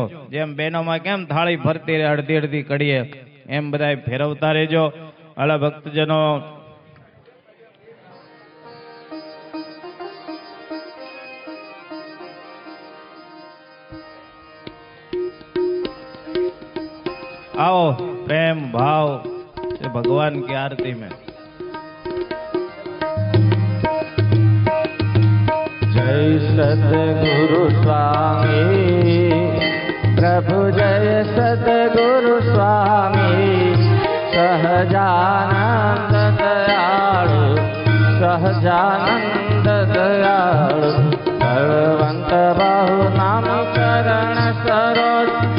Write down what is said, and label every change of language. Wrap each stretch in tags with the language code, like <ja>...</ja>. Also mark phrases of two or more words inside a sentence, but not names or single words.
<gu>જેમ બહેનોમાં કેમ થાળી ફરતી રહે અડધી અડધી કડીએ, એમ બધા ફેરવતા રહેજો. અલા ભક્તજનો आओ,</gu> <hi>प्रेम भाव से भगवान की आरती में. जय सद्गुरु स्वामी प्रभु, जय सद्गुरु स्वामी सहजानंद दयाळु सहजानंद दयाळु बलवंत बाहु नाम चरण सरोज</hi>